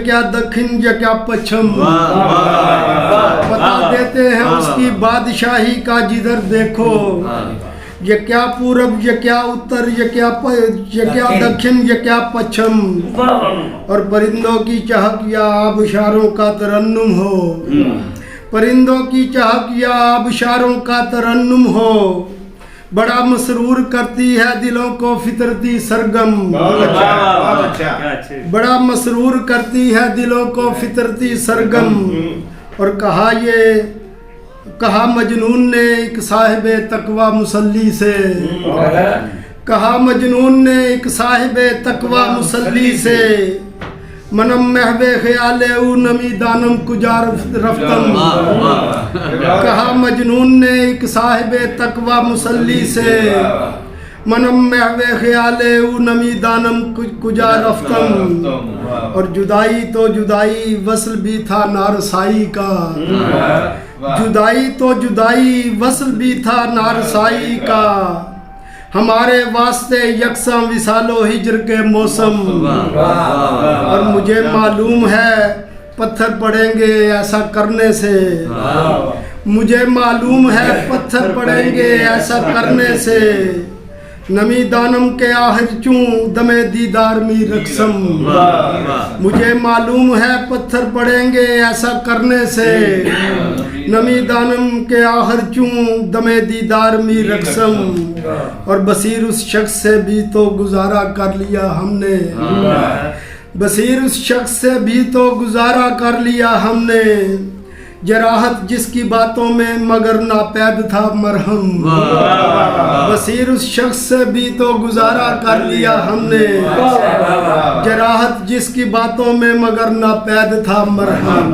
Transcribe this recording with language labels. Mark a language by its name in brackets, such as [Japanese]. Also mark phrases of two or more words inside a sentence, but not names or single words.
[Urdu] کیا دکشن یہ کیا پشچم، پتا دیتے ہیں اس کی بادشاہی کا جدھر دیکھو، یہ کیا پورب یہ کیا اتر یہ کیا دکشن یہ کیا پشچم، اور پرندوں کی چہک یا آبشاروں کا ترنم ہو، پرندوں کی چہک یا آبشاروں کا ترنم ہو، بڑا مسرور کرتی ہے دلوں کو فطرتی سرگم, بڑا مسرور کرتی ہے دلوں کو فطرتی سرگم، اور کہا یہ کہا مجنون نے ایک صاحب تقوی مسلی سے، کہا مجنون نے ایک صاحب تقوی مسلی سے، [Persian] منم محب خیال او نمی دانم کجا رفتم، [Urdu] کہا مجنون نے ایک صاحب تقوی مسلی سے، [Persian] منم محب خیال او نمی دانم کجا رفتم، [Urdu] اور جدائی تو جدائی وصل بھی تھا نارسائی کا، جدائی تو جدائی وصل بھی تھا نارسائی کا، ہمارے واسطے یکساں وصال و ہجر کے موسم، اور مجھے معلوم ہے پتھر پڑیں گے ایسا کرنے سے، مجھے معلوم ہے پتھر پڑیں گے ایسا کرنے سے، [Persian] نمی دانم کے آخر چوں دم دیدار می رقصم، [Urdu] مجھے معلوم ہے پتھر پڑیں گے ایسا کرنے سے، [Persian] نمی دانم کے آخر چوں دم دیدار می رقصم، [Urdu] اور بصیر اس شخص سے بھی تو گزارا کر لیا ہم نے، بصیر اس شخص سے بھی تو گزارا کر لیا ہم نے، جراحت جس کی باتوں میں مگر ناپید تھا مرہم، بصیر اس شخص سے بھی تو گزارا کر لیا ہم نے، جراحت جس کی باتوں میں مگر ناپید تھا مرہم۔